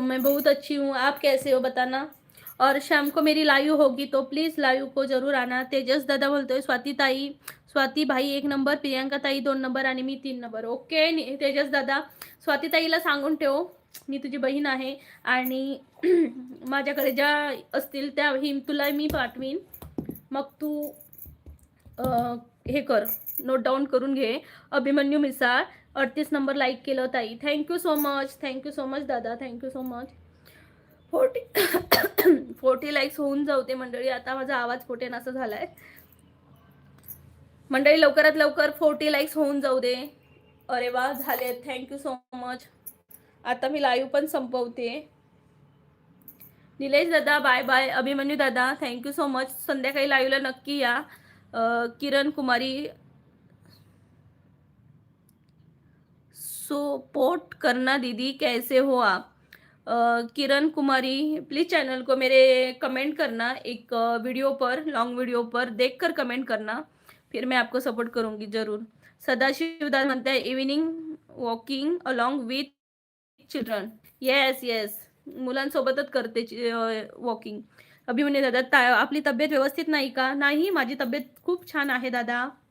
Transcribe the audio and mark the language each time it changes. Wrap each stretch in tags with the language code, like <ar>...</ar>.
<hi>मैं बहुत अच्छी हूँ, आप कैसे हो बताना. और शाम को मेरी लाइव होगी तो प्लीज लाइव को जरूर आना.</hi> <mr>तेजस दादा बोलतोय स्वाती ताई, स्वाती भाई 1 नंबर, प्रियंका ताई 2 नंबर आणि मी 3 नंबर. ओके तेजस दादा, स्वाती ताईला सांगून ठेव मी तुझी बहीण आहे आणि माझ्याकडे ज्या असतील त्या तुला मी पाठवीन. मग तू हे कर, नोट डाऊन करून घे. अभिमन्यू मिसाळ 38 नंबर लाईक केलं ताई. थँक्यू सो मच दादा. Thank you so much. 40 लाईक्स होऊन जाऊ दे मंडळी. आता माझा आवाज फोटेन असं झालाय मंडळी. लवकरात लवकर 40 लाईक्स होऊन जाऊ दे. अरे वा, झाले. Thank you so much. आता मी लाईव्ह पण संपवते. निलेश दादा बाय बाय. अभिमन्यू दादा थँक्यू सो मच. संध्याकाळी लाईव्हला नक्की या.</mr> <hi>किरण कुमारी सपोर्ट करना दीदी, कैसे हो आप? किरण कुमारी प्लीज़ चैनल को मेरे कमेंट करना, एक वीडियो पर, लॉन्ग वीडियो पर देखकर कमेंट करना, फिर मैं आपको सपोर्ट करूंगी जरूर.</hi> <mr>सदाशिव दादा म्हणते आहे</mr> <en>Evening walking along with children.</en> <mr>Yes yes, मुलांसोबतच करते वॉकिंग. अभिमन्यू दादा आपली तब्येत व्यवस्थित नाही का? नाही, माझी तब्येत खूप छान आहे दादा.</mr>